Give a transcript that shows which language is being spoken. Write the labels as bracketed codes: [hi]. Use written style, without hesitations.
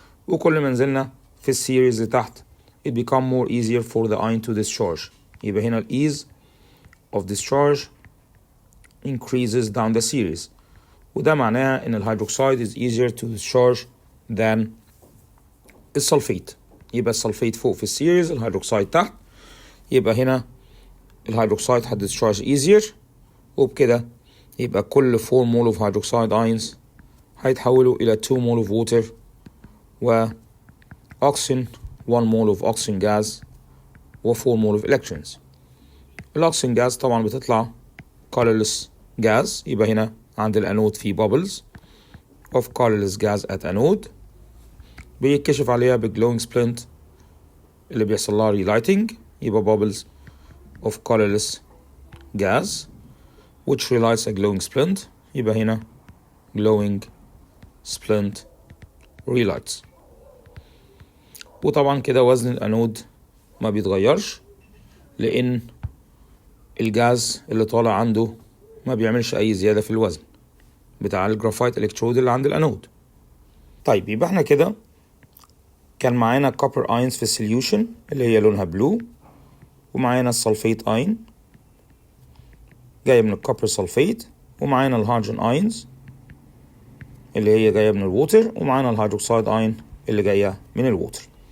[ar] وكل ما نزلنا في السيريز لتحت [en] it become more easier for the ion to discharge. يبقى هنا ال ease of discharge increases down the series، [ar] وده معناها ان الهيدروكسيد [en] is easier to discharge than السلفيت. [ar] يبقى السلفيت فوق في السيريز، الهيدروكسيد تحت، يبقى هنا الهيدروكسيد هتdischarge easier، وبكده يبقى كل 4 مول of hydroxide ions هيتحولوا إلى 2 مول of water و oxygen 1 مول of oxygen gas و 4 مول of electrons. [en] الأكسجين جاز طبعا بتطلع colorless gas، [ar] يبقى هنا عند الأنود [en] في bubbles of colorless gas at anode [ar] بيتكشف عليها [en] بالglowing splint [ar] اللي بيحصل لها [en] relighting، يبقى bubbles of colorless gas which relights a glowing splint، يبقى هنا glowing splint relights. [ar] وطبعا كده وزن الأنود ما بيتغيرش، لأن الجاز اللي طالع عنده ما بيعملش أي زيادة في الوزن بتاع الجرافايت إلكترود اللي عند الأنود. طيب يبقى احنا كده كان معانا [en] copper ions [ar] في السوليوشن اللي هي لونها بلو، ومعانا السلفيت اين جاية من الكوبر سلفيت، ومعانا الهيدروجين اينز اللي هي جاية من الووتر، ومعانا الهيدروكسيد اين اللي جاية من الووتر.